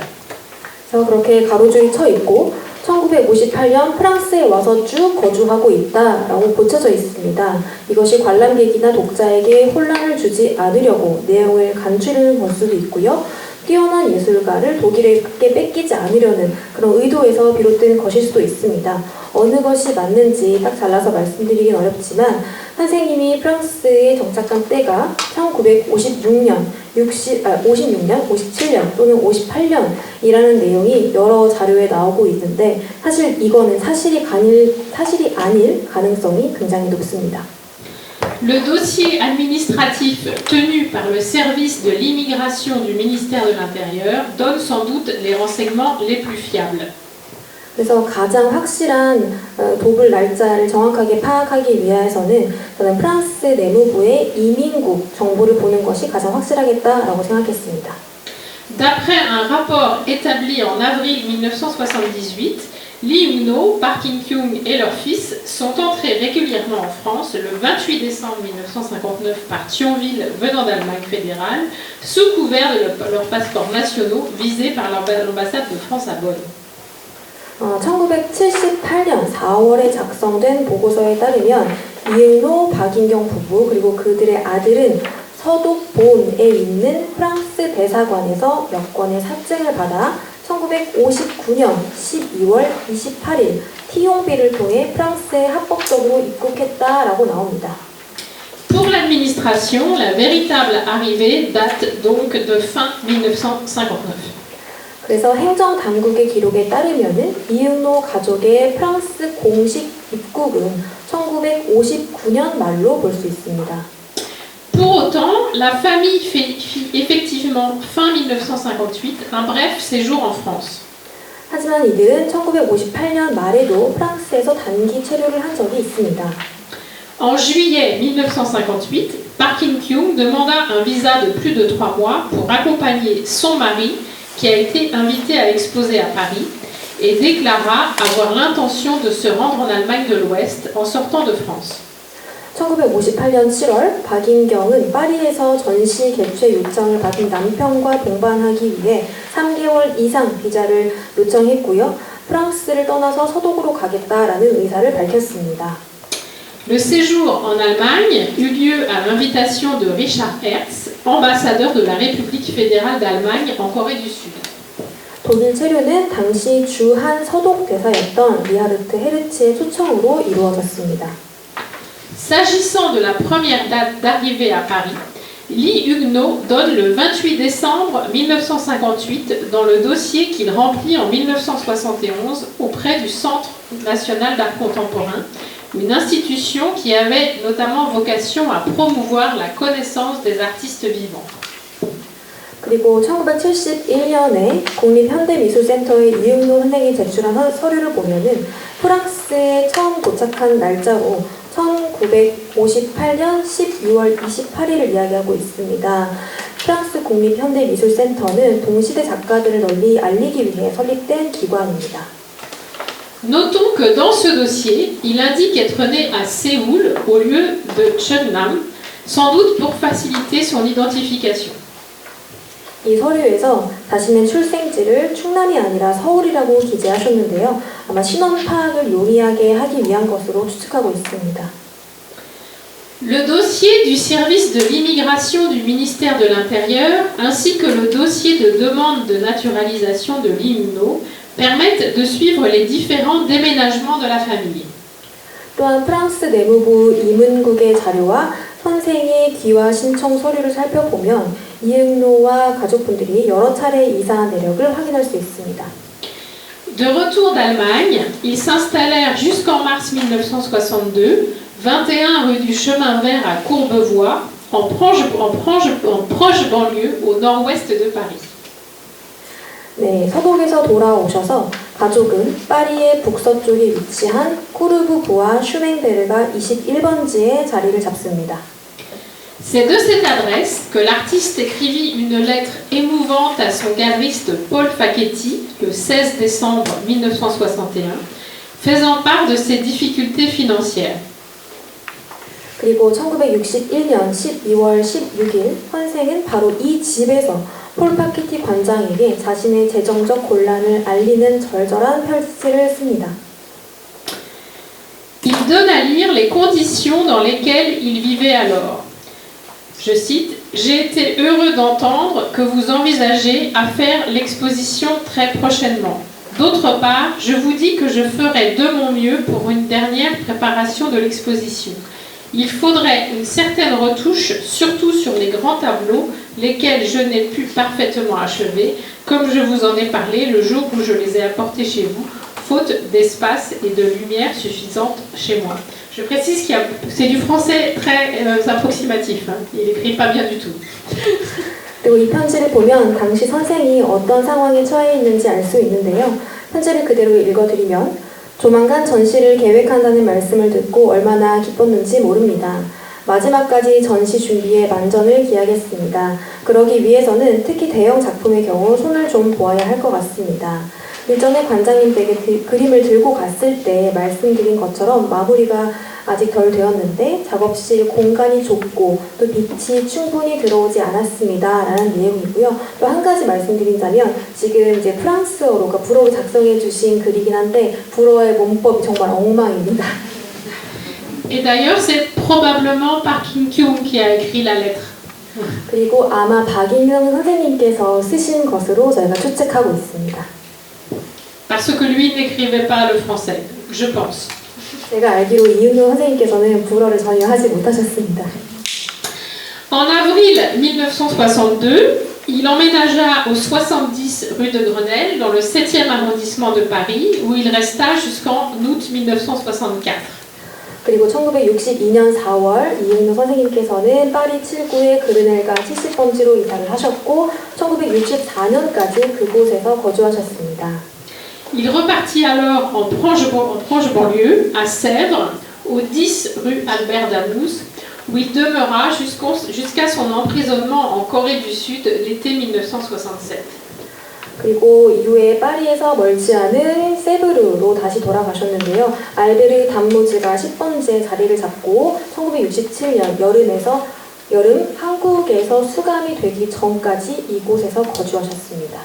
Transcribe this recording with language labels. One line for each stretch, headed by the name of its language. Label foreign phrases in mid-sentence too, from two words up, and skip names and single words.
Korean: 그래서 그렇게 가로줄이 쳐 있고 1958년 프랑스에 와서 쭉 거주하고 있다라고 고쳐져 있습니다. 이것이 관람객이나 독자에게 혼란을 주지 않으려고 내용을 간추리는 걸 수도 있고요. 뛰어난 예술가를 독일에게 뺏기지 않으려는 그런 의도에서 비롯된 것일 수도 있습니다. 어느 것이 맞는지 딱 잘라서 말씀드리긴 어렵지만 선생님이 프랑스에 정착한 때가 1956년, 56년, 57년 또는 58년이라는 내용이 여러 자료에 나오고 있는데 사실 이거는 사실이 아닐 가능성이 굉장히 높습니다.
French: Le dossier administratif tenu par le service de l'immigration du ministère de l'Intérieur donne sans doute les renseignements les plus fiables.
Korean: 그래서 가장 확실한 도불 날짜를 정확하게 파악하기 위해서는 저는 프랑스 내무부의 이민국 정보를 보는 것이 가장 확실하겠다라고 생각했습니다.
French: D'après un rapport établi en avril 1978, Lee Ung-no, Park In-kyung et leur fils sont entrés régulièrement en France le 28 décembre 1959 par Thionville venant d'Allemagne fédérale, sous couvert de leurs passeports nationaux visés par l'ambassade de France à Bonn.
Korean: 1978년 4월에 작성된 보고서에 따르면 이응노, 박인경 부부 그리고 그들의 아들은 서독 본에 있는 프랑스 대사관에서 여권의 사증을 받아 1959년 12월 28일 티용비를 통해 프랑스에 합법적으로 입국했다라고 나옵니다.
French: Pour l'administration, la véritable arrivée date donc de fin 1959.
Korean: 그래서 행정당국의 기록에 따르면은 이응노 가족의 프랑스 공식 입국은 1959년 말로 볼 수 있습니다.
French: Pour autant, la famille fit effectivement fin 1958 un bref séjour en France.
Korean: 하지만 이들은 1958년 말에도 프랑스에서 단기 체류를 한 적이 있습니다.
French: En juillet 1958, Park In-kyung demanda un visa de plus de 3 mois pour accompagner son mari qui a été invité à exposer à Paris et déclara avoir l'intention de se rendre en Allemagne de l'Ouest en sortant de France.
Korean: 1958년 7월 박인경은 파리에서 전시 개최 요청을 받은 남편과 동반하기 위해 3개월 이상 비자를 요청했고요. 프랑스를 떠나서 서독으로 가겠다라는 의사를 밝혔습니다.
French: Le séjour en Allemagne eut lieu à l'invitation de Richard Hertz, ambassadeur de la République fédérale d'Allemagne en Corée du Sud.
Korean: 독일 체류는 당시 주한 서독 대사였던 리하르트 헤르츠의 초청으로 이루어졌습니다.
French: S'agissant de la première date d'arrivée à Paris, Lee Ung-no donne le 28 décembre 1958 dans le dossier qu'il remplit en 1971 auprès du Centre national d'art contemporain, une institution qui avait notamment vocation à promouvoir la connaissance des artistes vivants.
Korean: 그리고 1971년에 국립현대미술센터의 이응노 선생이 제출한 서류를 보면은 프랑스에 처음 도착한 날짜로 1958년 12월 28일을 이야기하고 있습니다. 프랑스 국립현대미술센터는 동시대 작가들을 널리 알리기 위해 설립된 기관입니다.
French: Notons que dans ce dossier, il indique être né à Séoul au lieu de Cheonnam, sans doute pour faciliter son identification.
Korean: 이 서류에서 자신의 출생지를 충남이 아니라 서울이라고 기재하셨는데요. 아마 신원 파악을 용이하게 하기 위한 것으로 추측하고 있습니다.
French: Le dossier du service de l'immigration du ministère de l'Intérieur ainsi que le dossier de demande de naturalisation de Lee Ung-no permettent de suivre les différents déménagements de la famille.
Korean: 또한 프랑스 내무부 이문국의 자료와 선생의 귀화 신청 서류를 살펴보면 이응노와 가족분들이 여러 차례 이사한 내력을 확인할 수 있습니다.
French: De retour d'Allemagne, ils s'installèrent jusqu'en mars 1962, 21 rue du Chemin Vert à Courbevoie, en proche banlieue au nord-ouest de Paris.
Korean: 네, 서독에서 돌아오셔서 가족은 파리의 북서쪽에 위치한 코르브부와 슈맹베르가 21번지에 자리를 잡습니다.
French: C'est de cette adresse que l'artiste écrivit une lettre émouvante à son galeriste Paul Facchetti le 16 décembre 1961 faisant part de ses difficultés financières.
Korean: 그리고 1961년 12월 16일 헌생은 바로 이 집에서 폴 파키티 관장에게 자신의 재정적 곤란을 알리는 절절한 편지를 씁니다.
French: Il donne à lire les conditions dans lesquelles il vivait alors. Je cite, « J'ai été heureux d'entendre que vous envisagez à faire l'exposition très prochainement. D'autre part, je vous dis que je ferai de mon mieux pour une dernière préparation de l'exposition. Il faudrait une certaine retouche, surtout sur les grands tableaux, lesquels je n'ai pu parfaitement achever, comme je vous en ai parlé le jour où je les ai apportés chez vous, faute d'espace et de lumière suffisante chez moi. » Je précise que c'est du français très approximatif. Hein. Il n'écrit pas bien du tout.
Korean: 그리고 이 편지를 보면 당시 선생이 어떤 상황에 처해 있는지 알 수 있는데요. 편지를 그대로 읽어드리면 조만간 전시를 계획한다는 말씀을 듣고 얼마나 기뻤는지 모릅니다. 마지막까지 전시 준비에 만전을 기하겠습니다. 그러기 위해서는 특히 대형 작품의 경우 손을 좀 보아야 할 것 같습니다. 일전에 관장님 댁에 그림을 들고 갔을 때 말씀드린 것처럼 마무리가 아직 덜 되었는데 작업실 공간이 좁고 또 빛이 충분히 들어오지 않았습니다. 라는 내용이고요. 또 한 가지 말씀드린다면 지금 이제 프랑스어로가 불어로 작성해 주신 글이긴 한데 불어의 문법이 정말 엉망입니다.
French: Et d'ailleurs, c'est probablement Park In-kyung qui a écrit la lettre.
Korean: 그리고 아마 박인영 선생님께서 쓰신 것으로 저희가 추측하고 있습니다.
French: Parce que lui n'écrivait pas le français, je pense.
Korean: 제가 알기로 이윤호 선생님께서는 불어를 전혀 하지 못하셨습니다.
French: En avril 1962, il emménagea au 70 rue de Grenelle, dans le 7e arrondissement de Paris, où il resta jusqu'en août 1964.
Korean: 그리고 1962년 4월 이윤호 선생님께서는 파리 7구의 그르넬가 70번지로 이사를 하셨고 1964년까지 그곳에서 거주하셨습니다.
French: Il repartit alors en proche banlieue, à Sèvres, au 10 rue Albert Damous, où il demeura jusqu'à son emprisonnement en Corée du Sud l'été 1967.
Korean: 그리고 이후에 파리에서 멀지 않은 세브르로 다시 돌아가셨는데요. 알베르 담무즈가 10번지에 자리를 잡고 1967년 여름 한국에서 수감이 되기 전까지 이곳에서 거주하셨습니다.